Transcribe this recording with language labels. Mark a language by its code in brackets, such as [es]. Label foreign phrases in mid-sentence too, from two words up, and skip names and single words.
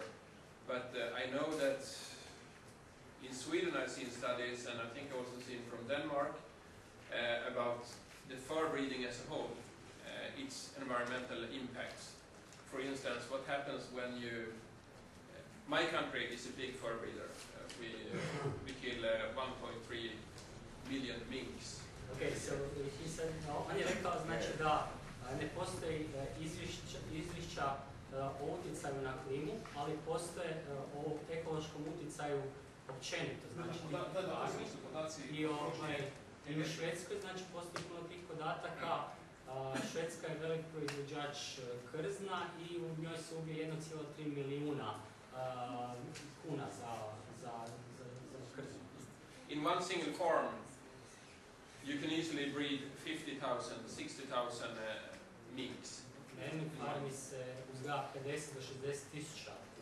[en] But I know that in Sweden I've seen studies, and I think I also seen from Denmark, about the fur breeding as a whole, its environmental impacts. For instance, what happens when you... my country is a big fur breeder. We kill 1.3 million minks. Okay, so he said, [hr] on je rekao znači da ne postoji izvješća o utjecaju na klimu, ali postoje o ekološkom utjecaju općenito. Znači, i u Švedskoj znači postoji puno tih podataka. Švedska je velik proizvođač krzna i u njoj se ubije 1,3 milijuna kuna za krzno. [en] In one single farm, you can easily breed 50,000, 60,000 minks. [hr] Na jednoj farmi se uzgaja 50 do 60 tisuća